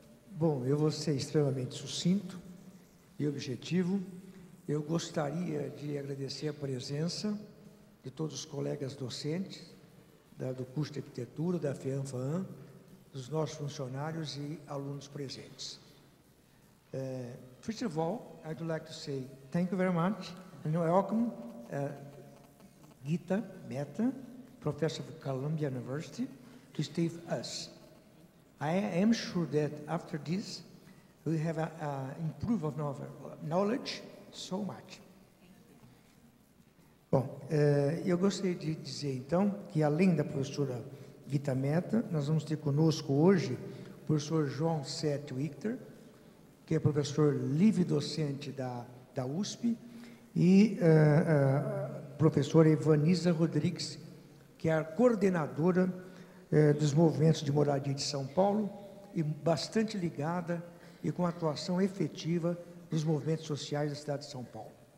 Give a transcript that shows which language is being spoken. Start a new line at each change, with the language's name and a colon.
Portuguese: Bom, eu vou ser extremamente sucinto e objetivo. Eu gostaria de agradecer a presença de todos os colegas docentes do curso de arquitetura, da FIAM-FAAM, dos nossos funcionários e alunos presentes.
English: First of all, I'd like to say thank you very much and welcome Gita Mehta, professor of Columbia University, to stay with us. I am sure that after this, we have improved our knowledge so much.
Portuguese: Bom, eu gostaria de dizer, então, que além da professora Gita Mehta, nós vamos ter conosco hoje o professor João Sete Wichter, que é professor livre-docente da USP, e a professora Evanisa Rodrigues, que é a coordenadora dos movimentos de moradia de São Paulo, e bastante ligada e com atuação efetiva nos movimentos sociais da cidade de São Paulo.